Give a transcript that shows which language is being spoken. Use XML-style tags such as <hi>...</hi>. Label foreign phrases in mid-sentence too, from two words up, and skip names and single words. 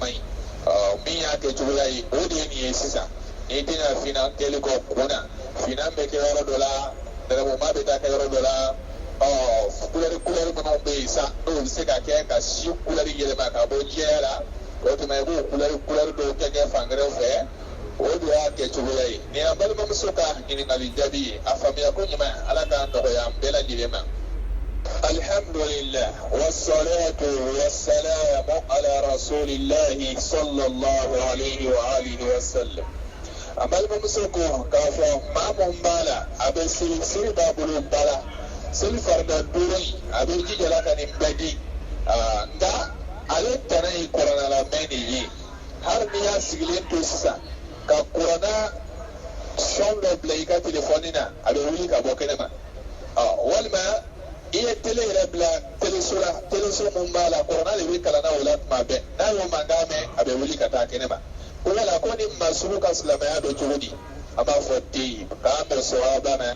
<bm>man ɲi min y'a kɛ cogoya ye o de ye nin ye sisan n'i tɛna finan kɛli kɔ kun na finan bɛ kɛ yɔrɔ dɔ la nɛrɛmuguma bɛ taa kɛ yɔrɔ dɔ la kulɛri minnu bɛ yen sa n'o bɛ se ka kɛ ka si kulɛri yɛlɛma ka bɔ jɛya la o tuma i b'o kulɛri dɔw kɛ fan wɛrɛw fɛ o de y'a kɛ cogoya ye nin y'an balimamuso ka ɲininkali jaabi ye a faamuya ko ɲuman ala k'a nɔgɔya an bɛɛ lajɛlen ma.</bm> <ar>الحمد لله والصلاة والسلام على رسول الله صلى الله عليه وآله وسلم.</ar> <bm>an balimamuso ko k'a fɔ maa mun b'a la a bɛ siri b'a bolo ba la seli farida duuru in a bɛ jija la ka nin bɛɛ di nka ale tana ye kɔrɔnalamɛn de ye hali n'i y'a sigilen to sisan ka kuranna sɔn dɔ bila i ka telefɔni na a bɛ wuli ka bɔ kɛnɛ ma walima i ye tele yɛrɛ bila teleso la teleso mun b'a la kuranna de bɛ kalan na o la tuma bɛɛ n'a y'o mankan mɛn a bɛ wuli ka taa kɛnɛ ma ko yala ko ni masugu ka silamɛya dɔ cogo di a b'a fɔ den k'an bɛ sawaba</bm>